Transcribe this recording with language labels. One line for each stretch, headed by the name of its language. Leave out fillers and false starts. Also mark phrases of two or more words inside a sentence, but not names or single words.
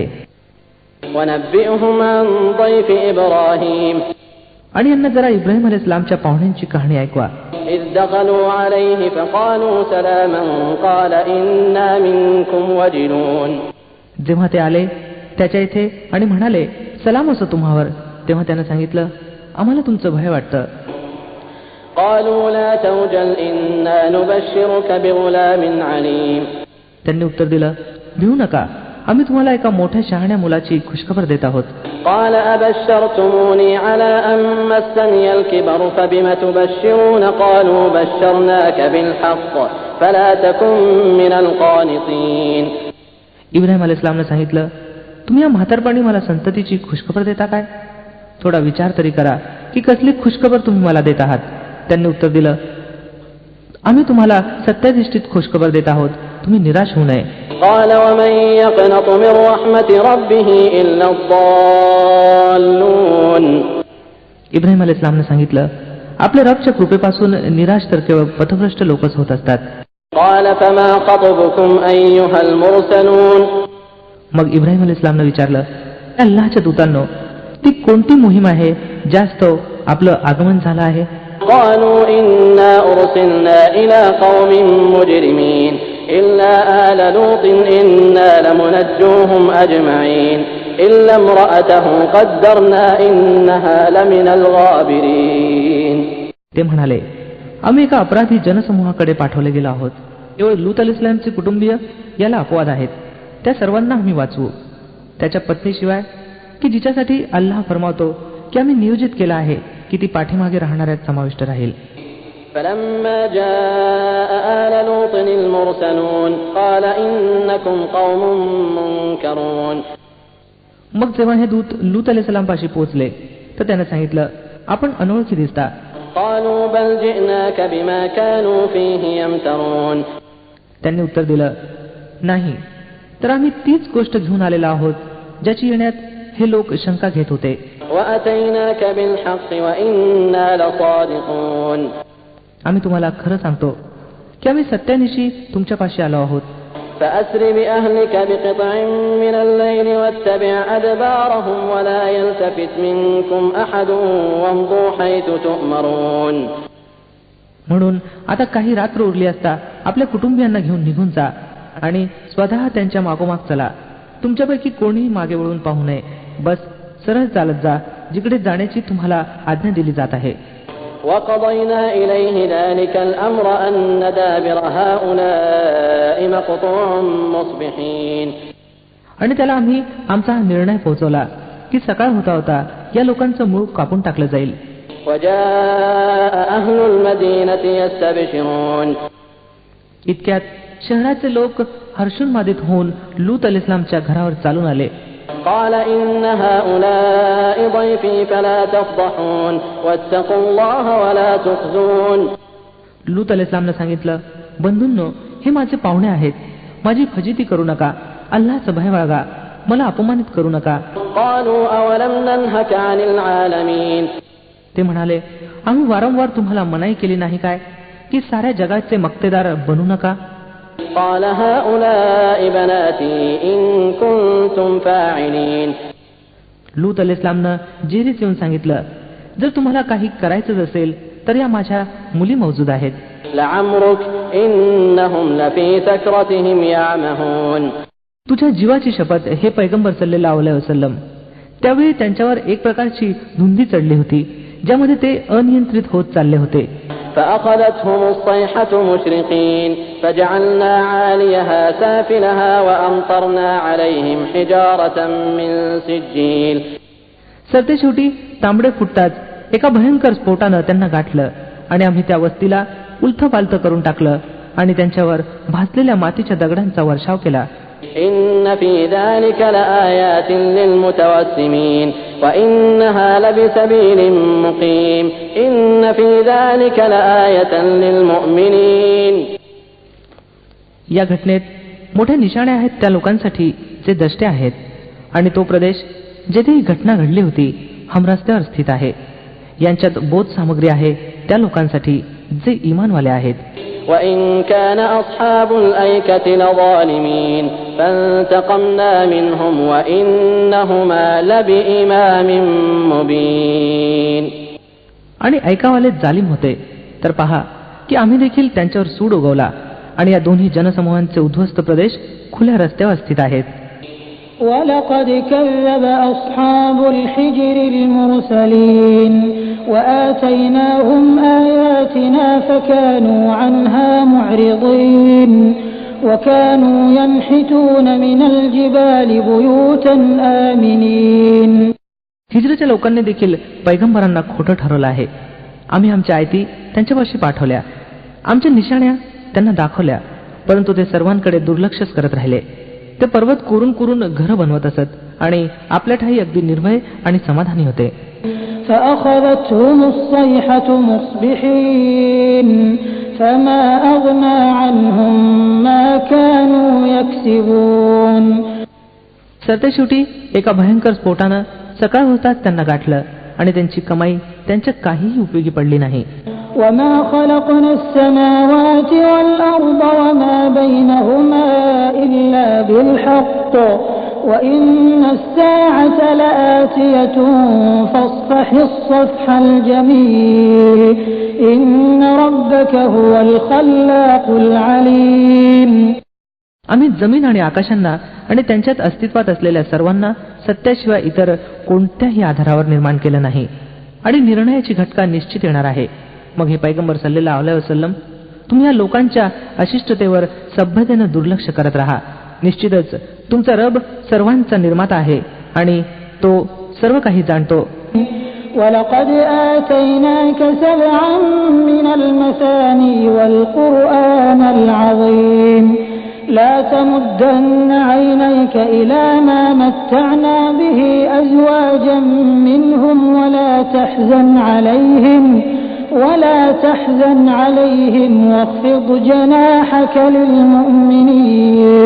Arabic: ونبئهم عن ضيف إبراهيم.
Marathi: आणि यांना जरा इब्राहिम अलैहिस्सलामच्या पाहुण्यांची कहाणी ऐकवा.
Arabic: إذ دخلوا عليه فقالوا سلاما قال إنا منكم وجلون.
Marathi: जेव्हा ते आले त्याच्या इथे आणि म्हणाले सलाम असो तुम्हावर, तेव्हा त्यानं सांगितलं आम्हाला तुमचं भय वाटतं.
Arabic: قالوا لا توجل إنا نبشرك بغلام عليم.
Marathi: त्यांनी उत्तर दिलं भिवू नका, आम्ही तुम्हाला एका मोठ्या शहाण्या मुलाची खुशखबर देत आहोत.
Arabic: قال أبشرتموني على أن مسني الكبر فبم تبشرون قالوا بشرناك بالحق فلا تكن من القانطين.
Marathi: इब्राहिम अलैहिस्सलामने सांगितलं तुम्ही या म्हातारपणी मला संततीची खुशखबर देता काय? थोडा विचार तरी करा की कसली खुशखबर तुम्ही मला देत आहात. त्यांनी उत्तर दिलं आम्ही तुम्हाला सत्याधिष्ठित खुशखबर देत आहोत, तुम्ही निराश होऊ नये.
Arabic: قال ومن يقنط من رحمة ربه إلا الضالون.
Marathi: इब्राहिम अलैहिस्सलामने सांगितलं आपल्या रबच्या कृपेपासून निराश तर केवळ पथभ्रष्ट लोकच होत असतात.
Arabic: قال فما خطبكم أيها المرسلون.
Marathi: मग इब्राहिम अलैहिस्सलामने विचारलं अल्लाहच्या दूतांनो, ती कोणती मोहीम आहे जास्त आपलं आगमन झालं आहे?
Arabic: قالوا إنا أرسلنا إلى قوم مجرمين إلا آل لوط إنا لمنجوهم أجمعين إلا امرأته قدرنا إنها لمن الغابرين.
Marathi: ते म्हणाले आम्ही एका अपराधी जनसमूहाकडे पाठवले गेलो आहोत, केवळ लूत अलैहिस्सलामचे कुटुंबीय याला अपवाद आहेत, त्या सर्वांना आम्ही वाचवू, त्याच्या पत्नीशिवाय की जिच्यासाठी अल्लाह फरमावतो की आम्ही नियोजित केला आहे की ती पाठीमागे राहणाऱ्यात समाविष्ट राहील.
Arabic: فلما جاء آل لوط المرسلون قال إنكم قوم منكرون.
Marathi: मग जेव्हा हे दूत लूत अलैहिस्सलामपाशी पोहोचले तर त्याने सांगितलं आपण अनोळखी दिसता.
Arabic: قالوا بل جئناك بما كانوا فيه يمترون.
Marathi: त्यांनी उत्तर दिलं नाही, तर आम्ही तीच गोष्ट घेऊन आलेलो आहोत ज्याची येण्यात हे लोक शंका घेत होते.
Arabic: وأتيناك بالحق وإنا لصادقون.
Marathi: आम्ही तुम्हाला खरं सांगतो की आम्ही सत्यानिशी तुमच्यापाशी आलो आहोत.
Arabic: فأسر بأهلك بقطع من الليل واتبع أدبارهم ولا يلتفت منكم أحد وامضوا حيث تؤمرون.
Marathi: म्हणून आता काही रात्र उरली असता आपल्या कुटुंबियांना घेऊन निघून जा आणि स्वतः त्यांच्या मागोमाग चला, तुमच्यापैकी कोणीही मागे वळून पाहू नये, बस सरळ चालत जा जिकडे जाण्याची तुम्हाला आज्ञा दिली जात आहे.
Arabic: وقضينا إليه ذلك الأمر أن دابر هؤلاء مقطوع مصبحين.
Marathi: आणि त्याला आम्ही आमचा हा निर्णय पोहोचवला की सकाळ होता होता या लोकांचं मूळ कापून टाकलं जाईल.
Arabic: وجاء أهل المدينة يستبشرون.
Marathi: इतक्यात शहराचे लोक हर्षोन्मादित होऊन लूत अलैहिस्सलामच्या घरावर चालून आले.
Arabic: قال إن هؤلاء ضيفي فلا تفضحون واتقوا الله ولا تخزون.
Marathi: लूत अलैहिस्सलामने सांगितलं बंधूंनो, हे माझे पाहुणे आहेत, माझी फजिती करू नका, अल्लाहचं भय बाळगा, मला अपमानित करू नका.
Arabic: قالوا أولم ننهك عن العالمين.
Marathi: ते म्हणाले आम्ही वारंवार तुम्हाला मनाई केली नाही काय की साऱ्या जगाचे मक्तेदार बनू नका?
Arabic: قال هؤلاء بناتي إن كنتم فاعلين.
Marathi: लूत अलैहिस्सलामनं जेरीस येऊन सांगितलं जर तुम्हाला काही करायचं असेल तर या माझ्या मुली मौजूद आहेत.
Arabic: لعمرك إنهم لفي سكرتهم يعمهون.
Marathi: तुझ्या जीवाची शपथ हे पैगंबर
Arabic: صلى الله عليه وسلم,
Marathi: त्यावेळी त्यांच्यावर एक प्रकारची धुंदी चढली होती ज्यामध्ये ते अनियंत्रित होत चालले होते.
Arabic: فأخذتهم الصيحة مشرقين فجعلنا عاليها سافلها وأمطرنا عليهم حجارة من سجيل.
Marathi: सरते शेवटी तांबडे फुटताच एका भयंकर स्फोटानं त्यांना गाठलं आणि आम्ही त्या वस्तीला उलथपालथ करून टाकलं आणि त्यांच्यावर भाजलेल्या मातीच्या दगडांचा वर्षाव केला.
Arabic: إن في ذلك لآيات للمتوسمين وإنها لبسبيل مقيم إن في ذلك لآية للمؤمنين.
Marathi: या घटनेत मोठ्या निशाण्या आहेत त्या लोकांसाठी जे दष्टे आहेत, आणि तो प्रदेश जेथे ही घटना घडली होती हमरस्त्यावर स्थित आहे. यांच्यात बोध सामग्री आहे त्या लोकांसाठी जे ईमानवाले आहेत.
Arabic: وإن كان أصحاب الأيكة لظالمين فانتقمنا منهم وإنهما لبإمام مبين.
Marathi: आणि ऐकावाले जालिम होते तर पहा की आम्ही देखील त्यांच्यावर सूड उगवला, आणि या दोन्ही जनसमूहांचे उद्ध्वस्त प्रदेश खुल्या रस्त्यावर स्थित आहेत.
Arabic: وَلَقَدْ كَذَّبَ أَصْحَابُ الْحِجْرِ الْمُرْسَلِينَ وَآتَيْنَاهُمْ آيَاتِنَا فَكَانُوا عَنْهَا مُعْرِضِينَ وَكَانُوا يَنْحِتُونَ مِنَ الْجِبَالِ بُيُوتًا آمِنِينَ.
Marathi: हिजरीच्या लोकांनी देखील पैगंबरांना खोटं ठरवलं आहे. आम्ही आमच्या आयती त्यांच्यापाशी पाठवल्या, आमच्या निशाण्या त्यांना दाखवल्या, परंतु ते सर्वांकडे दुर्लक्षच करत राहिले. ते पर्वत कोरून कोरून घरं बनवत असत आणि आपल्या ठाई अगदी निर्भय आणि समाधानी होते.
Arabic: فأخذتهم الصيحة مصبحين فما أغنى عنهم ما كانوا يكسبون.
Marathi: सरतेशेवटी एका भयंकर स्फोटानं सकाळ होताच त्यांना गाठलं आणि त्यांची कमाई त्यांच्या काहीही उपयोगी पडली नाही.
Arabic: وما خلقنا السماوات والأرض وما بينهما إلا بالحق وإن الساعة لآتية فاصفح الصفح الجميل إن ربك هو الخلاق العليم.
Marathi: आम्ही जमीन आणि आकाशांना आणि त्यांच्यात अस्तित्वात असलेल्या सर्वांना सत्याशिवाय इतर कोणत्याही आधारावर निर्माण केलं नाही, आणि निर्णयाची घटका निश्चित येणार आहे. मग हे पैगंबर
Arabic: صلى الله عليه وسلم,
Marathi: तुम्ही या लोकांच्या अशिष्टतेवर सभ्यतेनं दुर्लक्ष करत राहा. निश्चितच तुमचा रब सर्वांचा निर्माता आहे आणि तो सर्व काही जाणतो.
Arabic: وَلَقَدْ آتَيْنَاكَ سَبْعًا مِنَ الْمَثَانِي وَالْقُرْآنَ الْعَظِيمَ لا تمدن عينيك إلى ما متعنا به أزواجا منهم ولا تحزن عليهم واخفض جناحك للمؤمنين.